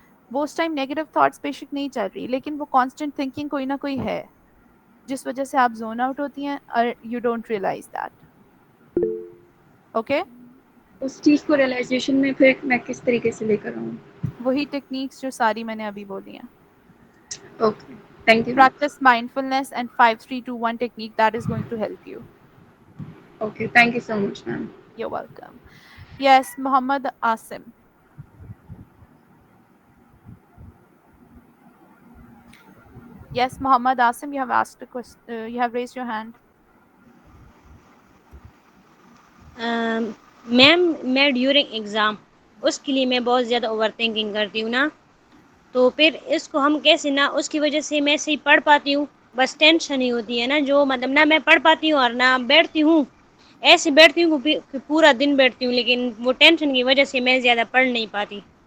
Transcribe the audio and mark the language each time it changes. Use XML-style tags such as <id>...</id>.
<ur>وہ اس time negative thoughts بے شک نہیں چل رہی، لیکن وہ کانسٹنٹ تھنکنگ کوئی نہ کوئی ہے جس وجہ سے آپ زون آؤٹ ہوتی ہیں اور</ur> <en>You don't realise that. Okay.</en> <ur>اس چیز کو ریئلائزیشن میں پھر میں کس طریقے سے لے کر آؤں؟ وہی ٹیکنیکس جو ساری میں نے ابھی بولی ہیں.</ur> <en>Okay. Thank you. Practice mindfulness and 5 3 2 1 technique that is going to help you. Okay. Thank you so much ma'am. You're welcome. Yes, Muhammad Asim. Yes, Muhammad Asim, you have asked a question. You have raised your hand.</en> <ur>میم میں during exam اس کے لیے میں بہت زیادہ over thinking کرتی ہوں نا، تو پھر اس کو ہم کیسے نہ اس کی وجہ سے میں صحیح پڑھ پاتی ہوں. بس ٹینشن ہی ہوتی ہے نا، جو مطلب نہ میں پڑھ پاتی ہوں اور نہ بیٹھتی ہوں. ایسے بیٹھتی ہوں کہ پورا دن بیٹھتی ہوں، لیکن وہ ٹینشن کی وجہ سے میں زیادہ پڑھ نہیں پاتی.</ur>